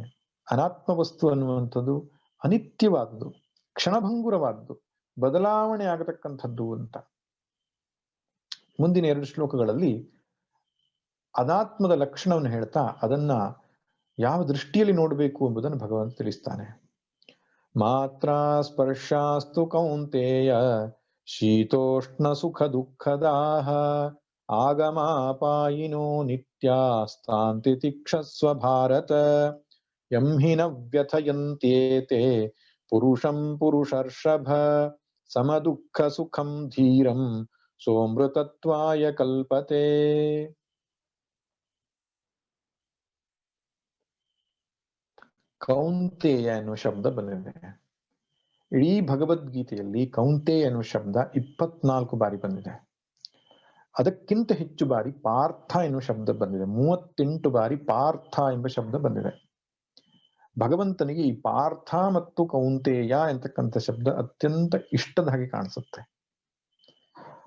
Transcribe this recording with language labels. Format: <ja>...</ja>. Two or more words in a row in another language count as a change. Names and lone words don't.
<kn>ಅನಾತ್ಮ ವಸ್ತು ಅನ್ನುವಂಥದ್ದು ಅನಿತ್ಯವಾದದ್ದು, ಕ್ಷಣಭಂಗುರವಾದದ್ದು, ಬದಲಾವಣೆ ಆಗತಕ್ಕಂಥದ್ದು ಅಂತ ಮುಂದಿನ 2 ಶ್ಲೋಕಗಳಲ್ಲಿ ಅನಾತ್ಮದ ಲಕ್ಷಣವನ್ನು ಹೇಳ್ತಾ ಅದನ್ನ ಯಾವ ದೃಷ್ಟಿಯಲ್ಲಿ ನೋಡಬೇಕು ಎಂಬುದನ್ನು ಭಗವಂತ ತಿಳಿಸ್ತಾನೆ.</kn> <sa>ಮಾತ್ರ ಸ್ಪರ್ಶಾಸ್ತು ಕೌಂತೇಯ ಶೀತೋಷ್ಣ ಸುಖ ದುಃಖದಾಹ ಆಗಮಾಪಾಯಿನೋ ನಿತ್ಯಾಸ್ತಾಂತಿ ತಿಕ್ಷಸ್ವ ಭಾರತ ಯಂ ಹಿ ನ ವ್ಯಥಯಂತ್ಯೇತೆ ಪುರುಷಂ ಪುರುಷರ್ಷಭ ಸಮದುಃಖ ಸುಖಂ ಧೀರಂ ಸೋಮೃತತ್ವಾಯ ಕಲ್ಪತೆ.</sa> <kn>ಕೌಂತೆಯ ಎನ್ನುವ ಶಬ್ದ ಬಂದಿದೆ. ಇಡೀ ಭಗವದ್ಗೀತೆಯಲ್ಲಿ ಕೌಂತೆಯ ಎನ್ನುವ ಶಬ್ದ 24 ಬಾರಿ ಬಂದಿದೆ. ಅದಕ್ಕಿಂತ ಹೆಚ್ಚು ಬಾರಿ ಪಾರ್ಥ ಎನ್ನುವ ಶಬ್ದ ಬಂದಿದೆ. 38 ಬಾರಿ ಪಾರ್ಥ ಎಂಬ ಶಬ್ದ ಬಂದಿದೆ. ಭಗವಂತನಿಗೆ ಈ ಪಾರ್ಥ ಮತ್ತು ಕೌಂತೆಯ ಎಂತಕ್ಕಂಥ ಶಬ್ದ ಅತ್ಯಂತ ಇಷ್ಟದ ಹಾಗೆ ಕಾಣಿಸುತ್ತೆ.</kn>